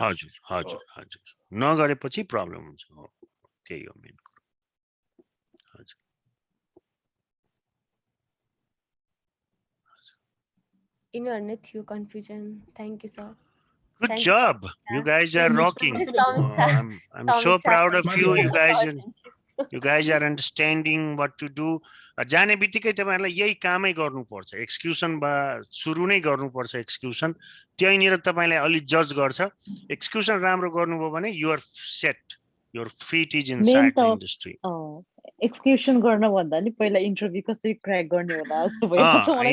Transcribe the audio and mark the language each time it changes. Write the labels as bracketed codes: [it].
[ne] हजुर हजुर हजुर नगरेपछि प्रब्लम हुन्छ हो त्यही हो मेन कुरा हजुर यिनीहरु नै थियो confusion [en] Thank you sir Good job. You guys are rocking. I'm so proud of you. You guys are understanding what to do. [ne] जाने बित्तिकै तपाईहरुलाई यही कामै गर्नुपर्छ, एक्सक्युसन बा सुरु नै गर्नुपर्छ एक्सक्युसन। त्यहीँनिर तपाईलाई अलि जज गर्छ। एक्सक्युसन राम्रो गर्नुभयो भने [en] You are set, your feet is inside the industry. [ne] एक्सक्युसन गर्न भन्दा नि पहिला इन्टरभ्यु कसरी क्र्याक गर्ने होला जस्तो भइरहेछ मलाई।